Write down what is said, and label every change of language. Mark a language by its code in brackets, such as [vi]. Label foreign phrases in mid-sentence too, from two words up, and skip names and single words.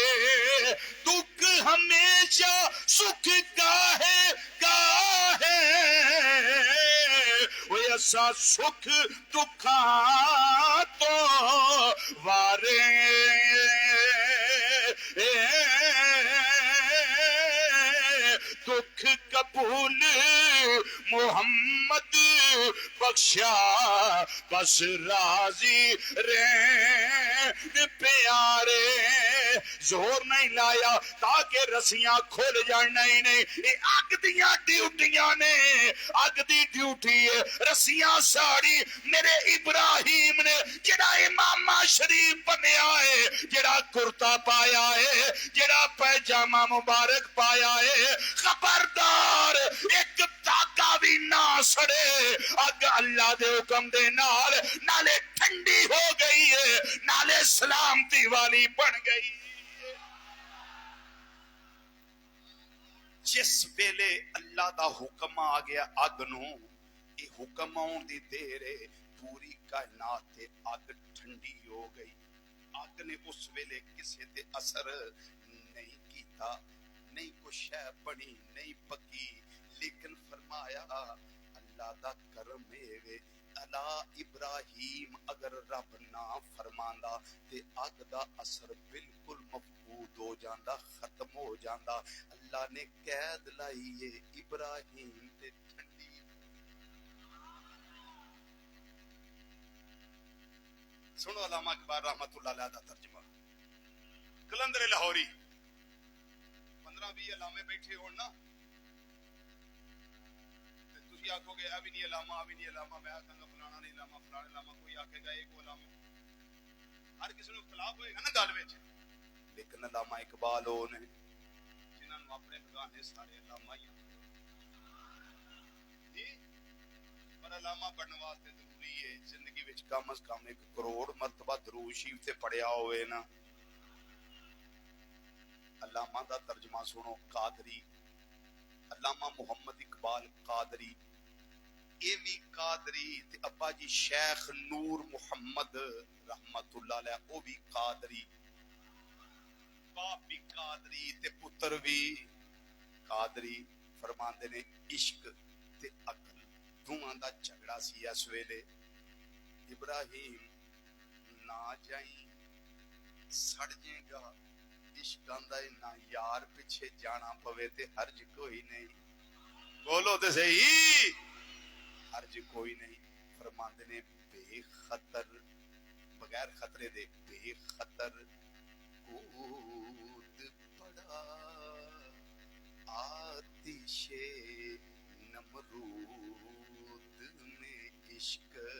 [pa] دکھ ہمیشہ سکھ گاہے گاہے، وہ ایسا سکھ دکھاں تو وارے، دکھ قبول محمد بخشا، بس راضی رہن پیارے۔ زور نہیں لایا تاکہ رسیاں کھل جان، نہیں نہیں، یہ اگ دیاں ڈیوٹیاں نے، اگ دی ڈیوٹی ہے رسیاں ساڑی۔ میرے ابراہیم نے جڑا امامہ شریف بنیا ہے، جڑا کرتا پایا ہے، جڑا پیجامہ مبارک پایا ہے، خبردار ایک دھاگا بھی نہ سڑے، اگ اللہ دے حکم دے نال نالے ٹھنڈی ہو گئی ہے، نالے سلامتی والی بن گئی۔ جس ویلے اللہ دا حکم آ گیا اگ نو، یہ حکم آن دی دیر ہے، پوری کائنات تے اگ ٹھنڈی ہو گئی۔ اگ نے اس ویلے کسے تے اثر نہیں کیتا، نہیں کچھ شے بنی، نہیں پکی، لیکن فرمایا اللہ دا کرم ہے، الا ابراہیم اگر رب نہ فرماندا تے اگ دا اثر بالکل مفقود ہو جاندا، ختم ہو جاندا۔ اللہ نے قید لائی ہے ابراہیم تے ٹھنڈی۔ سنو علامہ اقبال [ar] رحمت اللہ علیہ [pa] دا ترجمہ، کلندر لاہوری 15-20 علامے بیٹھے ہون نا، تسی آکھو گے ابھی نہیں علامہ، ابھی نہیں علامہ، میں آکھاں گا فلانا نہیں علامہ، فلانا علامہ، کوئی آکھے گا ایک علامہ، ہر کسی نے اختلاف ہوئے گا نا گل وچ، لیکن علامہ اقبال وہ نے جنہاں نوں اپنے بگانے سارے علامہ ہی جی، پر علامہ بننے واسطے ضروری ہے زندگی وچ کم از کم 1 کروڑ مرتبہ درود شریف تے پڑھیا ہوئے نا۔ علامہ دا ترجمہ سنو، قادری، علامہ محمد اقبال قادری اے بھی قادری تے ابا جی شیخ نور محمد [ar] رحمت اللہ علیہ [pa] او بھی قادری، باپ بھی قادری تے پتر بھی قادری۔ فرماندے نے عشق تے عقل دوواں دا جھگڑا سی اس ویلے۔ ابراہیم نہ جائیں سڑ جائے گا، عشق آندا ہے نہ یار پیچھے جانا پوے تے حرج کوئی نہیں، بولو تے صحیح، حرج کوئی نہیں۔ فرماندے نے بے خطر، بغیر خطرے دے [ur] بے خطر کود پڑا آتش نمرود میں عشق۔